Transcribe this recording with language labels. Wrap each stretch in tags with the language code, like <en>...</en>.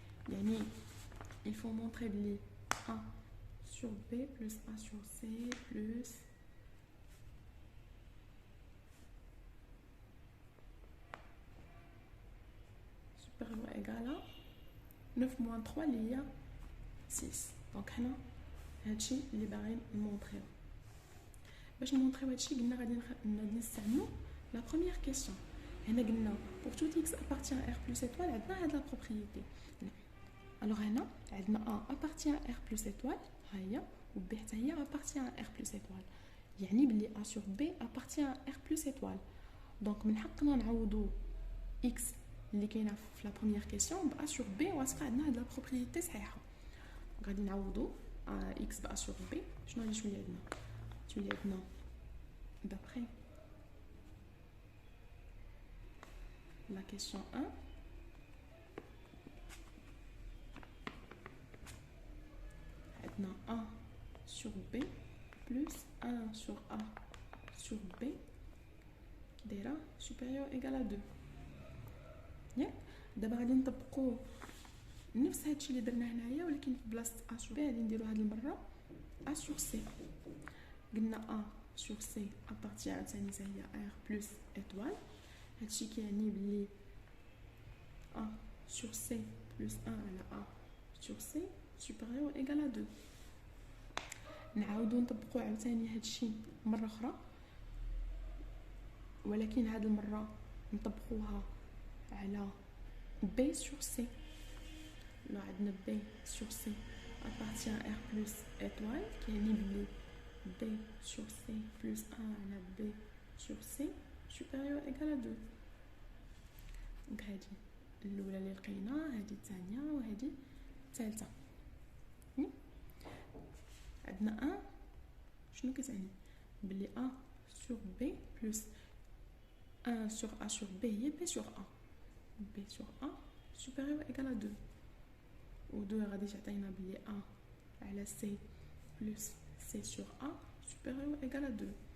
<fr>Yani, il faut montrer que A sur B plus A sur C plus supérieur ou égal à 9 moins 3 il y a 6. Donc,</fr> <ar>هادشي اللي باغيين نمونطريو. باش نمونطريو هادشي قلنا غادي نستعملو لا بروميير كيسيون. هنا قلنا</ar> <fr>pour tout x appartient à R plus étoile</fr> <ar>عندنا هاد لا بروبريتي.</ar> <fr>Alors</fr> <ar>هنا عندنا</ar> <fr>A appartient à R plus étoile</fr> <ar>ها هي و</ar> <fr>B</fr> <ar>حتى هي</ar> <fr>appartient à R plus étoile.</fr> <ar>يعني بلي</ar> <fr>A sur B appartient à R plus étoile.</fr> <ar>دونك من حقنا نعوضو x اللي كاينه في لا بروميير كيسيون ب</ar> <fr>A sur B</fr> <ar>واصفه عندنا هاد لا بروبريتي صحيحه. غادي نعوضو x ب</ar> <fr>A sur B.</fr> <ar>شنو غادي تولي عندنا؟ تولي عندنا</ar> <fr>d'après la question 1</fr> <ar>عندنا</ar> <fr>A sur B plus 1 sur A sur B</fr> <ar>دايره</ar> <fr>supérieur égal à 2</fr> <ar>ياك. دابا غادي نطبقوا نفس هادشي اللي درنا هنايا ولكن في بلاصه</ar> <fr>A sur B</fr> <ar>غادي نديرو هاد المره</ar> <fr>A sur C.</fr> <ar>قلنا A</ar> <fr>sur C appartient à R plus étoile.</fr> <ar>هادشي كيعني بلي</ar> <fr>A sur C plus 1</fr> <ar>على</ar> <fr>A sur C supérieur ou égal à 2.</fr> <ar>نعاودو نطبقو عاوتاني هادشي مرة أخرى، ولكن هاد المرة نطبقوها على</ar> <fr>B sur C.</fr> <ar>لو عندنا</ar> <fr>B sur C appartient à R plus étoile</fr> <ar>كيعني بلي</ar> <fr>B sur C plus 1</fr> <ar>على</ar> <fr>B sur C supérieur ou égal à 2.</fr> <ar>دونك هادي الأولى اللي لقينا، هادي الثانية وهادي الثالثة. عندنا 1 شنو كتعني؟ بلي</ar> <fr>A sur B plus 1 sur A sur B</fr> <ar>هي</ar> <fr>B sur A. B sur A supérieur ou égal à 2.</fr> <ar>و</ar> <fr>2</fr> <ar>غادي تعطينا بلي</ar> <fr>A</fr> <ar>على</ar> <fr>C plus C sur A supérieur ou égal à 2.</fr>